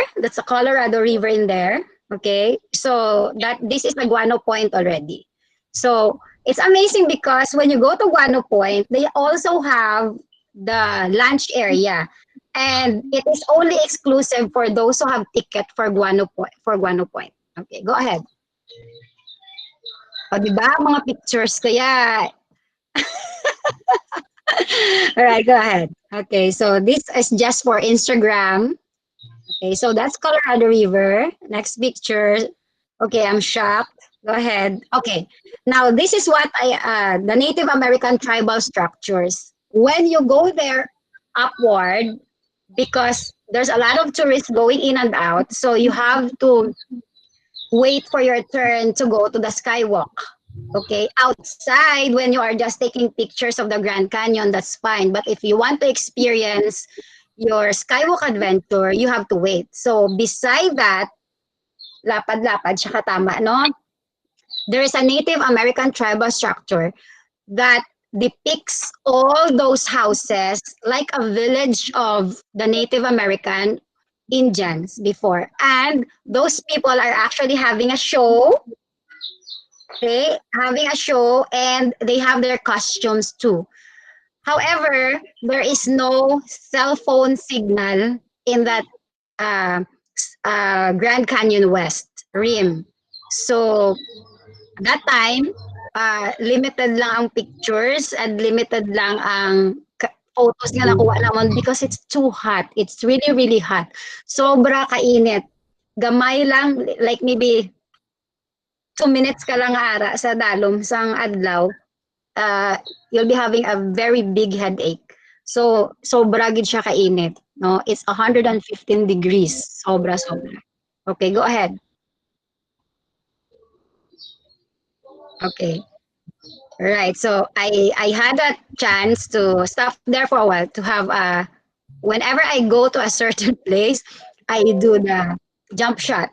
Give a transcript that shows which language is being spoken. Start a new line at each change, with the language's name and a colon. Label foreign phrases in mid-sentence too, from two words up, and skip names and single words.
English: That's a Colorado River in there. Okay, so this is the Guano Point already. So it's amazing because when you go to Guano Point, they also have the lunch area, and it is only exclusive for those who have ticket for Guano Point. Okay, go ahead.
Filipino: O, di ba? Mga pictures.
English: Kaya all right, go ahead. Okay, so this is just for Instagram. Okay, so that's Colorado River. Next picture. Okay, I'm shocked. Go ahead. Okay, now this is what the Native American tribal structures. When you go there upward, because there's a lot of tourists going in and out, so you have to wait for your turn to go to the skywalk. Okay, outside when you are just taking pictures of the Grand Canyon, that's fine. But if you want to experience your skywalk adventure, you have to wait. So beside that,
Hiligaynon: lapad-lapad siya katama, no?
English: there is a Native American tribal structure that depicts all those houses like a village of the Native American Indians before. And those people are actually having a show, okay? Having a show, and they have their costumes too. However, there is no cell phone signal in that Grand Canyon West rim. So that time, limited
Hiligaynon: lang ang
English: pictures and limited
Hiligaynon: lang ang
English: photos
Hiligaynon: nga nakuha naman
English: because it's too hot. It's really, really hot.
Hiligaynon: Sobra kainit. Gamay lang,
English: like maybe 2 minutes
Hiligaynon: ka lang ara sa dalom sang adlaw.
English: You'll be having a very big headache. So,
Hiligaynon: sobra gid siya kainit. No?
English: It's 115 degrees. Sobra. Okay, go ahead. Okay. Right. So I had a chance to stop there for a while to have whenever I go to a certain place, I do the jump shot.